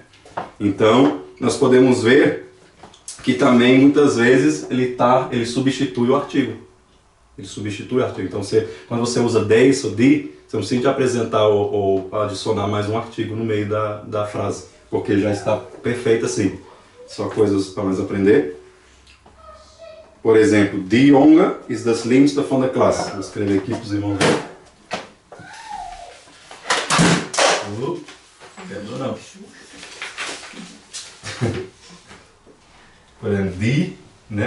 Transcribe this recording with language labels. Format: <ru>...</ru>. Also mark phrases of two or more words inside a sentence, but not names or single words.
<pt>Então nós podemos ver que também muitas vezes ele substitui o artigo. Ele substitui o artigo. Então quando você usa deze ou die, você não precisa apresentar ou adicionar mais um artigo no meio da frase, porque já está perfeito assim. Só coisas para nós aprender. Por exemplo,</pt> <nl>die jongen is de slimste van de klas.</nl> <pt>Vou escrever aqui para os irmãos verem. Quebrou não. Por exemplo, die, né?</pt>